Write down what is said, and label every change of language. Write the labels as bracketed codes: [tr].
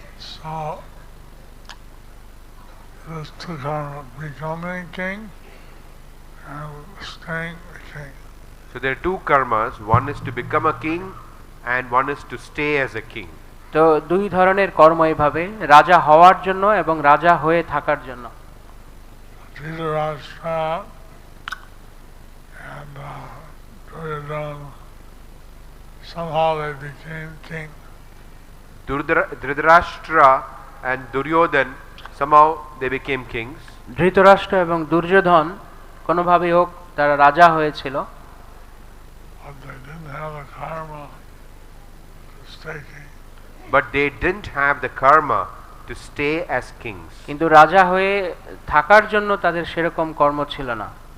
[en] So this took on becoming king and staying a king. So there are two karmas. One is to become a king and one is to stay as a king. [bn] তো দুই ধরনের কর্ম এইভাবে, রাজা হওয়ার জন্য এবং রাজা হয়ে থাকার জন্য। [en] Dhṛtarāṣṭra and Duryodhana, somehow they became king. Dhṛtarāṣṭra and Duryodhana, somehow they became kings. [bn] Dhritarashtra এবং দুর্যোধন কোনোভাবেই হোক তারা রাজা হয়েছিল, [en] But they didn't have the karma to stay king. But they didn't have the karma to stay as kings. [bn] কিন্তু রাজা হয়ে থাকার জন্য তাদের সেরকম কর্ম ছিল না।